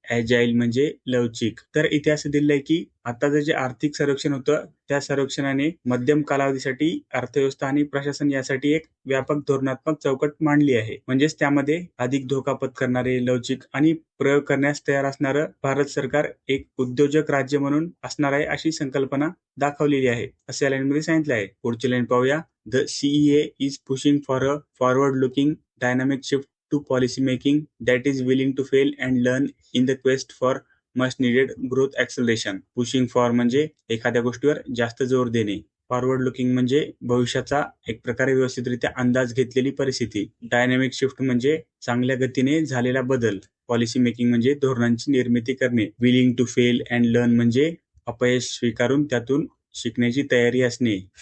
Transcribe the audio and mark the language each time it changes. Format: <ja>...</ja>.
<mr>ॲजाईल म्हणजे लवचिक. तर इथे असं दिलंय की आता जे आर्थिक सर्वेक्षण होतं त्या सर्वेक्षणाने मध्यम कालावधीसाठी अर्थव्यवस्था आणि प्रशासन यासाठी एक व्यापक धोरणात्मक चौकट मांडली आहे. म्हणजेच त्यामध्ये अधिक धोका पत्करणारे, लवचिक आणि प्रयोग करण्यास तयार असणारं भारत सरकार एक उद्योजक राज्य म्हणून असणार आहे अशी संकल्पना दाखवलेली आहे, असे या लाईनमध्ये सांगितलं आहे. पुढची लाईन पाहूया.</mr> <en>The CEA is pushing for a forward-looking dynamic shift to policymaking that is willing to fail and learn in the quest for much needed growth acceleration.</en> <mr>Pushing for म्हणजे एखाद्या गोष्टीवर जास्त जोर देणे. फॉरवर्ड लुकिंग म्हणजे भविष्याचा एक प्रकारे व्यवस्थितरित्या अंदाज घेतलेली परिस्थिती. डायनॅमिक शिफ्ट म्हणजे चांगल्या गतीने झालेला बदल. पॉलिसी मेकिंग म्हणजे धोरणांची निर्मिती करणे. Willing to fail and learn म्हणजे अपयश स्वीकारून त्यातून शिकण्याची तयारी असणे.</mr>